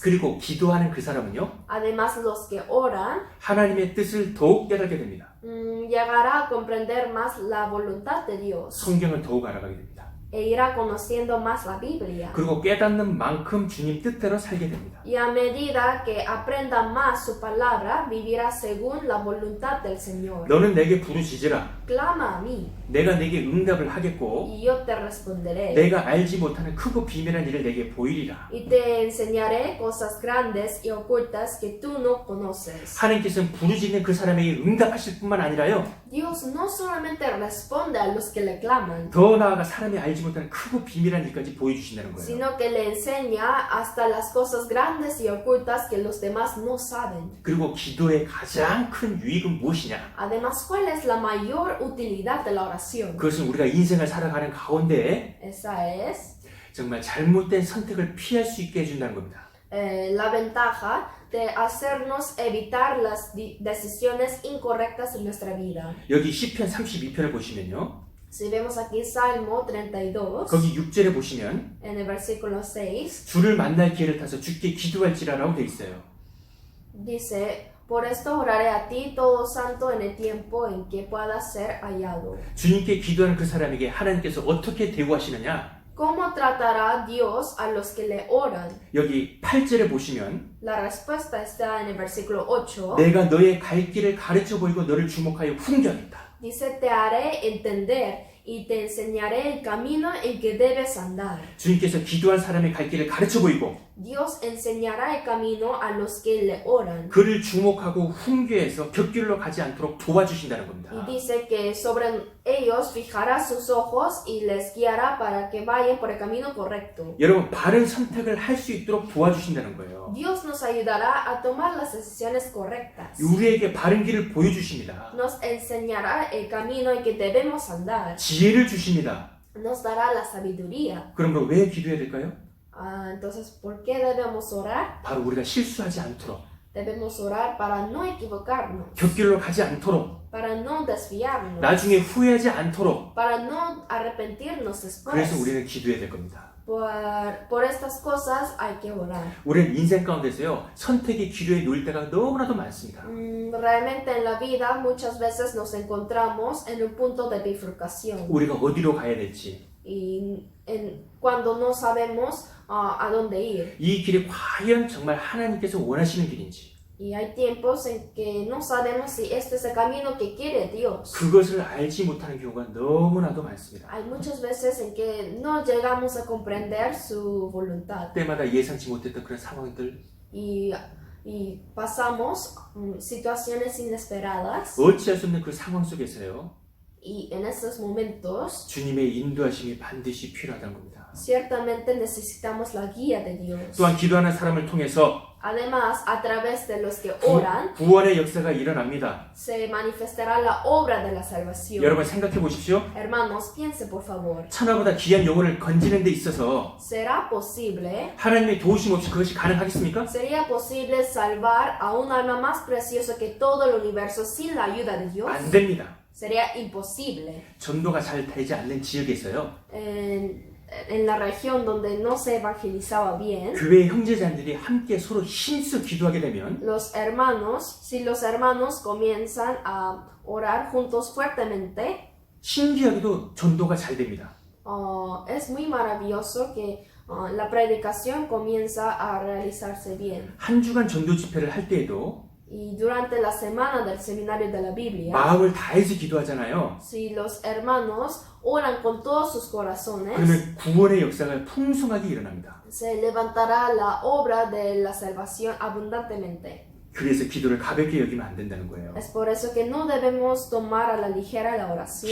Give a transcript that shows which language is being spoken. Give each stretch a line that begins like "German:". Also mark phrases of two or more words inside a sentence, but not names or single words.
Korean: 그리고 기도하는 그 사람은요
Spanish: Además, los que oran
Korean: 하나님의 뜻을 더욱 깨닫게 됩니다.
Spanish: llegará a comprender más la voluntad de Dios
Korean: 성경을 더욱 알아가게 됩니다.
Spanish: e irá conociendo más la Biblia.
Korean: 그리고 깨닫는 만큼 주님 뜻대로 살게 됩니다.
Spanish: Y a medida que aprenda más su palabra, vivirá según la voluntad del Señor.
Korean: 너는 내게 부르짖으라.
Spanish: Clama a mí
Korean: 내가 내게 응답을 하겠고
Spanish: y yo te responderé.
Korean: 내가 알지 못하는 크고 비밀한 일을 내게 보이리라.
Spanish: Y te enseñaré cosas grandes y ocultas que tú no conoces.
Korean: 하나님께서는 부르짖는 그 사람에게 응답하실 뿐만 아니라요
Spanish: Dios no solamente responde a los que le claman,
Korean: 더 나아가 사람이 알지 못하는 크고 비밀한 일까지 보여주신다는 거예요.
Spanish: sino que le enseña hasta las cosas grandes y ocultas que los demás no saben.
Korean: 그리고 기도의 가장 큰 유익은 무엇이냐?
Spanish: Además, ¿cuál es la mayor utilidad de la oración?
Korean: 그것은 우리가 인생을 살아가는 가운데
Spanish: Esa es
Korean: 정말 잘못된 선택을 피할 수 있게 해준다는 겁니다.
Spanish: la ventaja de hacernos evitar las decisiones incorrectas en nuestra vida.
Korean: 여기 시편 32편을 보시면요.
Spanish: Si vemos aquí Salmo 32,
Korean: 거기 6절에 보시면
Spanish: en el versículo 6,
Korean: 주를 만날 기회를 타서 주께 기도할지라라고 돼 있어요.
Spanish: dice, por esto oraré a ti todo santo en el tiempo en que pueda ser hallado.
Korean: 주님께 기도하는 그 사람에게 하나님께서 어떻게 대우하시느냐?
Spanish: ¿Cómo tratará Dios a los que le oran?
Korean: 여기 8절에 보시면
Spanish: La respuesta está en el versículo 8.
Korean: 내가 너의 갈 길을 가르쳐 보이고 너를 주목하여 훈계하겠다.
Spanish: Dice, te haré entender y te enseñaré el camino en que debes andar.
Korean: 주님께서 기도한 사람의 갈 길을 가르쳐 보이고
Spanish: Dios enseñará el camino a los que le oran.
Korean: 그를 주목하고 훈계해서 곁길로 가지 않도록 도와주신다는 겁니다.
Spanish: Y dice que sobre ellos fijará sus ojos y les guiará para que vayan por el camino correcto.
Korean: 여러분 바른 선택을 할 수 있도록 도와주신다는 거예요.
Spanish: Dios nos ayudará a tomar las decisiones correctas.
Korean: 우리에게 바른 길을 보여주십니다.
Spanish: Nos enseñará el camino en que debemos andar.
Korean: 지혜를 주십니다.
Spanish: Nos dará la sabiduría.
Korean: 그러므로 왜 기도해야 될까요?
Spanish: Entonces, ¿por qué debemos orar?
Korean: 바로 우리가 실수하지 않도록
Spanish: Debemos orar para no equivocarnos,
Korean: 곁길로 가지 않도록
Spanish: para no desviarnos,
Korean: 나중에 후회하지 않도록
Spanish: para no arrepentirnos
Korean: 그래서
Spanish: después.
Korean: 우리는 기도해야 될 겁니다.
Spanish: Por estas cosas hay que orar.
Korean: 우리는 인생 가운데서요 선택의 기로에 놓일 때가 너무나도 많습니다.
Spanish: Realmente en la vida muchas veces nos encontramos en un punto de bifurcación
Korean: 우리가 어디로 가야 될지
Spanish: y cuando no sabemos a dónde ir.
Korean: 이 길이 과연 정말 하나님께서 원하시는 길인지
Spanish: Y hay tiempos en que no sabemos si este es el camino que quiere Dios.
Korean: 그것을 알지 못하는 경우가 너무나도 많습니다.
Spanish: Hay muchas veces en que no llegamos a comprender su voluntad
Korean: 때마다 예상치 못했던 그런 상황들
Spanish: y pasamos situaciones inesperadas
Korean: 어찌할 수 없는 그 상황 속에서요
Spanish: y en estos momentos
Korean: 주님의 인도하심이 반드시 필요하다는 겁니다.
Spanish: ciertamente necesitamos la guía de Dios.
Korean: 또한 기도하는 사람을 통해서
Spanish: Además, a través de los que oran,
Korean: 구원의 역사가 일어납니다.
Spanish: se manifestará la obra de la salvación.
Korean: 여러분 생각해 보십시오.
Spanish: Hermanos, piense por favor.
Korean: 천하보다 귀한 영혼을 건지는 데 있어서
Spanish: ¿Será posible?
Korean: 하나님의 도우심 없이 그것이 가능하겠습니까?
Spanish: ¿Sería posible salvar a un alma más preciosa que todo el universo sin la ayuda de Dios?
Korean: 안 됩니다.
Spanish: Sería imposible.
Korean: 전도가 잘 되지 않는 지역에서요.
Spanish: En la región donde no se evangelizaba bien,
Korean: 교회의 형제자들이 함께 서로 힘써 기도하게 되면
Spanish: si los hermanos comienzan a orar juntos fuertemente,
Korean: 신기하게도 전도가 잘 됩니다.
Spanish: es muy maravilloso que la predicación comienza a realizarse bien.
Korean: 한 주간 전도 집회를 할 때에도
Spanish: Y durante la semana del seminario de la Biblia,
Korean: 마음을 다해서 기도하잖아요.
Spanish: si los hermanos oran con todos sus corazones,
Korean: 그러면 구원의 역사가 풍성하게 일어납니다.
Spanish: se levantará la obra de la salvación abundantemente.
Korean: 그래서 기도를 가볍게 여기면 안 된다는 거예요.
Spanish: Es por eso que no debemos tomar a la ligera la oración.